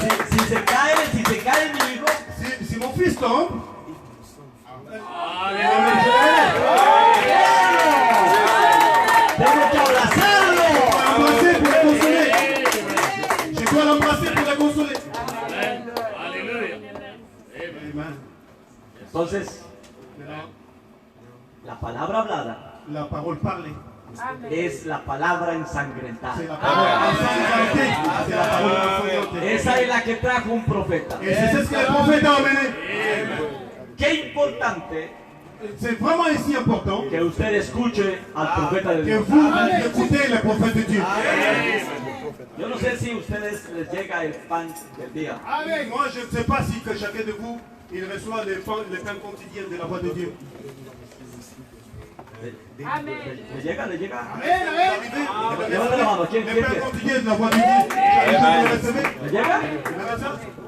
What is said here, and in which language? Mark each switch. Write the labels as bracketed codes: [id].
[es] Si se cae mi hijo, [fr] Si mon fils tombe, [es] tengo que abrazarlo. [fr] l'embrasser pour le consoler. Je dois l'embrasser pour le consoler. Amen. [es] Entonces, la palabra hablada [fr] La parole parlée, [es] es la palabra ensangrentada. [fr] c'est la parole ensanglantée. C'est la parole ensanglantée. [es] Esa es la que trajo un profeta. [fr] Et c'est ce que le prophète a amené. [es] Qué importante [fr] C'est vraiment ici important [es] que usted escuche al profeta de [fr] que [es] Dios. [fr] vous écoutez le prophète de Dieu. [es] Yo no sé si a ustedes les llega el pan del día. [fr] Moi, je ne sais pas si que chacun de vous, il reçoit le pain quotidien de la voix de Dieu. [es] ¿Le llega? [fr] Vous arrivez, [es] Levanta la mano. ¿Quién [fr] le pain [es] quiere? [fr] quotidien de la voix de Dieu. Vous le recevez? [es] ¿Le llega? [fr] Vous le recevez?